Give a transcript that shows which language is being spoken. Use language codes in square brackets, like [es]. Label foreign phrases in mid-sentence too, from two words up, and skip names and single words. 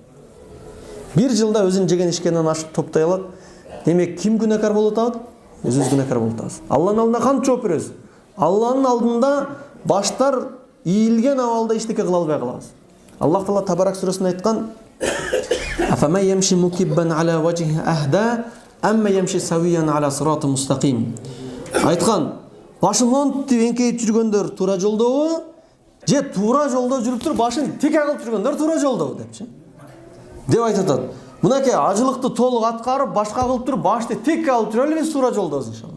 [ky] 1 жылда өзүнүн жеген ишкенин ашып топтой алат. Демек ким күнәкар болуп атат? Өзүбүз күнәкар болуп атабыз. Алланын алдында кантип жооп беребиз? Алланын алдында баштар ийилген абалда иштеке кыла албай калабыз. [ar] Аллах Таала Табарак [ky] сүрөсүндө айткан: [ar] "أفمن يمشي مكبا على وجهه أهدى أمن يمشي سويا على صراط مستقيم." [ky] Айткан: "Башын монтип эңкейип жүргөндөр туура жолдобу, же туура жолдо жүрүп туруп башын тик кылып жүргөндөр туура жолдобу" депчи. Деп айтат. Мынакей ажылыкты толук аткарып, башка кылып туруп, башты тик алып жүрөлү, биз туура жолдобуз иншалла.